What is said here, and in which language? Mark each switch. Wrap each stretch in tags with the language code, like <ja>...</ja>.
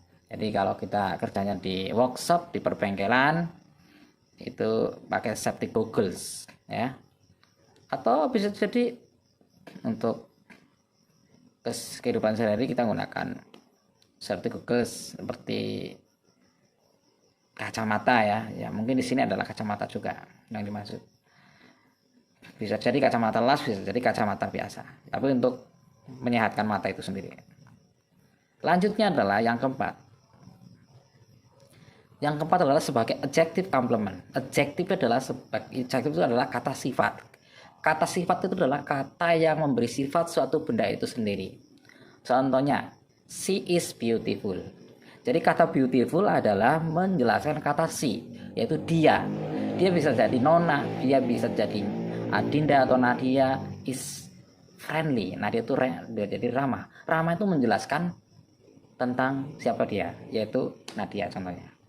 <id>Jadi kalau kita kerjanya di workshop, di perbengkelan, itu pakai safety goggles ya, atau bisa jadi untuk kehidupan sehari-hari kita menggunakan safety goggles seperti kacamata ya mungkin di sini adalah kacamata juga yang dimaksud, bisa jadi kacamata las, bisa jadi kacamata biasa, tapi untuk menyehatkan mata itu sendiri. Lanjutnya adalah yang keempat. Yang keempat adalah sebagai adjective complement. Adjective itu adalah kata sifat. Kata sifat itu adalah kata yang memberi sifat suatu benda itu sendiri. Contohnya,</id> <en>she is beautiful.</en> <id>Jadi kata beautiful adalah menjelaskan kata she, yaitu dia. Dia bisa jadi Nona, dia bisa jadi Adinda atau Nadia.</id> <en>Is friendly.</en> <id>Nadia itu jadi ramah. Ramah itu menjelaskan tentang siapa dia, yaitu Nadia contohnya.</id>